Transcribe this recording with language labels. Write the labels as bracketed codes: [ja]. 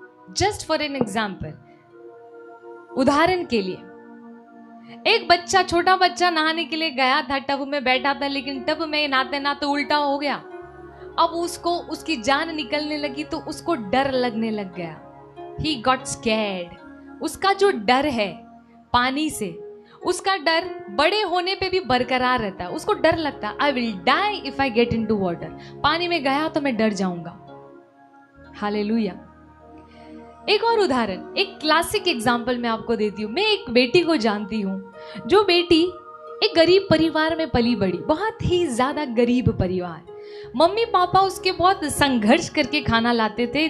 [en] just for an example, [hi] उदाहरण के लिए, एक बच्चा, छोटा बच्चा नहाने के लिए गया था, टब में बैठा था, लेकिन टब में नहाते नहाते उल्टा हो गया. अब उसको उसकी जान निकलने लगी तो उसको डर लगने लग गया. [en] He got scared. [hi] उसका जो डर है पानी से, उसका डर बड़े होने पे भी बरकरार रहता है. उसको डर लगता है [en] I will die if I get into water. [hi] पानी में गया तो मैं डर जाऊंगा. हालेलुया. एक और उदाहरण, एक क्लासिक एग्जाम्पल मैं आपको देती हूँ. मैं एक बेटी को जानती हूँ, जो बेटी एक गरीब परिवार में पली बड़ी, बहुत ही ज्यादा गरीब परिवार. मम्मी पापा उसके बहुत संघर्ष करके खाना लाते थे.